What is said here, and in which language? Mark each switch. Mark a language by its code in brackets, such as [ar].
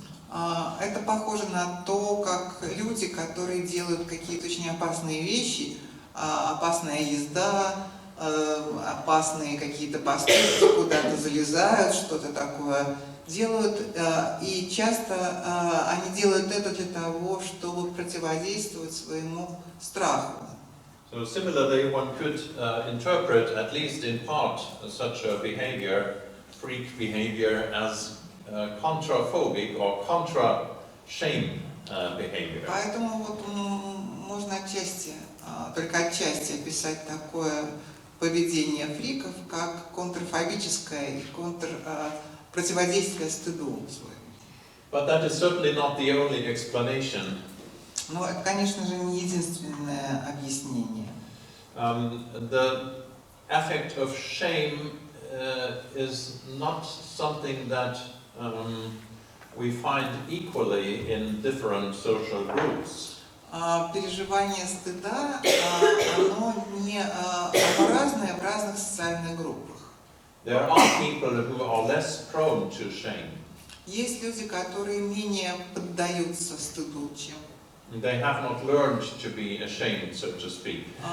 [ru] Это похоже на то, как люди, которые делают какие-то очень опасные вещи, опасная езда, опасные какие-то поступки, куда-то залезают, что-то такое делают, и часто они делают это для того, чтобы противодействовать своему страху. [en] So similarly, one could interpret, at least in part, such a behavior, freak behavior, as contraphobic or contra-shame behavior. [ru] Поэтому вот можно отчасти, только отчасти описать такое поведение фриков как контрфобическое и противодействие стыду своему. [en] But that is certainly not the only explanation. [ru] Но это, конечно же, не единственное объяснение. [en] The affect of shame is not something that we find equally in different social groups. [ru] Переживание стыда, оно не разное в разных социальных группах. [en] There are people who are less prone to shame. [ru] Есть люди, которые менее поддаются стыду, чем [en] They have not learned to be ashamed, so to speak.